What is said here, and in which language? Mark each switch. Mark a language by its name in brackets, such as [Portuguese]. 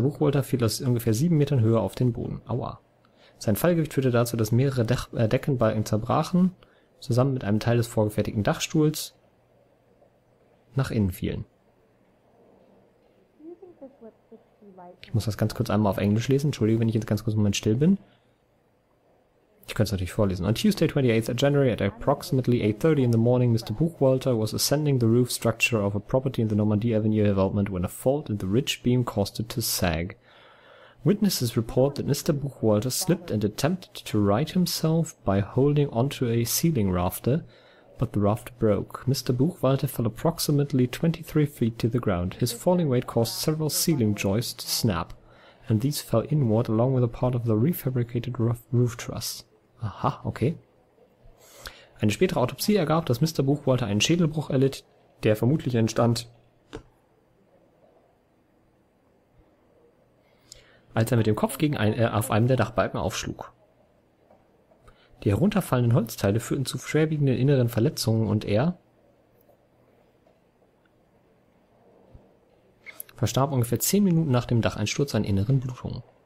[German] Buchwalter fiel aus ungefähr 7 Metern Höhe auf den Boden. Aua. Sein Fallgewicht führte dazu, dass mehrere Deckenbalken zerbrachen, zusammen mit einem Teil des vorgefertigten Dachstuhls nach innen fielen. Ich muss das ganz kurz einmal auf Englisch lesen. Entschuldige, wenn ich jetzt ganz kurz einen Moment still bin. Ich könnte es natürlich vorlesen. [English] On Tuesday, 28th January at approximately 8:30 in the morning, Mr. Buchwalter was ascending the roof structure of a property in the Normandie Avenue development when a fault in the ridge beam caused it to sag. Witnesses report that Mr. Buchwalter slipped and attempted to right himself by holding onto a ceiling rafter, but the raft broke. Mr. Buchwalter fell approximately 23 feet to the ground. His falling weight caused several ceiling joists to snap, and these fell inward along with a part of the refabricated roof truss. [German] Aha, okay. Eine spätere Autopsie ergab, dass Mr. Buchwalter einen Schädelbruch erlitt, der vermutlich entstand, als er mit dem Kopf auf einem der Dachbalken aufschlug. Die herunterfallenden Holzteile führten zu schwerwiegenden inneren Verletzungen und er verstarb ungefähr 10 Minuten nach dem Dacheinsturz an inneren Blutungen.